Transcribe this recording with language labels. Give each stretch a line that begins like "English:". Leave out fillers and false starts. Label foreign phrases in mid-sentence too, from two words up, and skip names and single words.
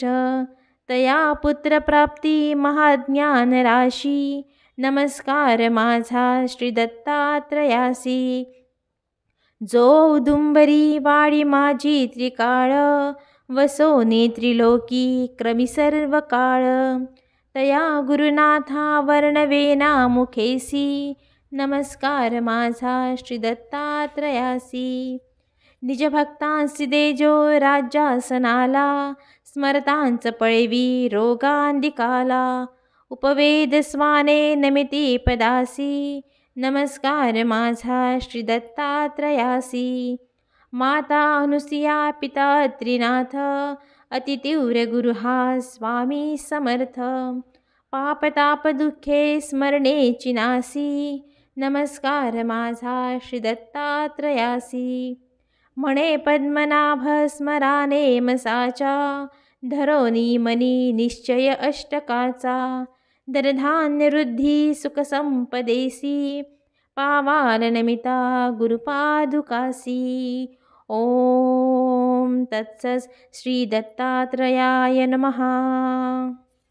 Marathi: तया पुत्र प्राप्ती महाज्ञान राशी, नमस्कार माझा श्री दत्तात्रयासी. जो उदुंबरी वाडी माझी त्रिकाळ, वसोनी त्रिलोकी क्रमी सर्व काळ. तया गुरुनाथा वर्णवेना मुखेसी, नमस्कार माझा श्री दत्तात्रयासी. निज भक्तांसी देजो राज्यासनाला, स्मरतांच पळवी रोगांदिकाला. उपवेद स्वाने नमिती पदासी, नमस्कार माझा श्री दत्तात्रयासी. माता अनुसिया पिता त्रिनाथ, अतितीव्र गुरु हा स्वामी समर्थ. पापताप दुःखे स्मरणेची नासी, नमस्कार माझा श्री दत्तात्रयासी. म्हणे पद्मनाभ स्मरा नेम साचा, धरोनी मनी निश्चय अष्टकाचा. धनधान्य वृद्धी सुख संपदेसी, पावाल नमिता गुरुपादुकासी.
Sanskrit: ओम तत्सत्. श्री दत्तात्रयाय नमः.